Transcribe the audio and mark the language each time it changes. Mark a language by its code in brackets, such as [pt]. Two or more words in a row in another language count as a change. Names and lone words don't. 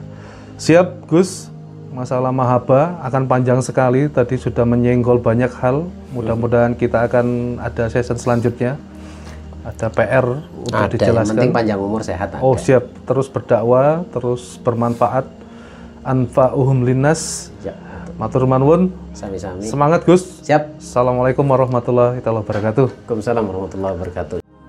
[id] Siap Gus, masalah mahaba akan panjang sekali, tadi sudah menyenggol banyak hal. Mudah-mudahan kita akan ada season selanjutnya, ada PR untuk Ada, dijelaskan. yang penting panjang umur sehat ada. Oh siap, terus berdakwah, terus bermanfaat, [ar] أنفعهم للناس. [id] Ya, [jv] Matur manwun. sami-sami. [id] Semangat Gus. Siap. [ar] السلام عليكم ورحمة الله وبركاته. وعليكم السلام ورحمة الله وبركاته.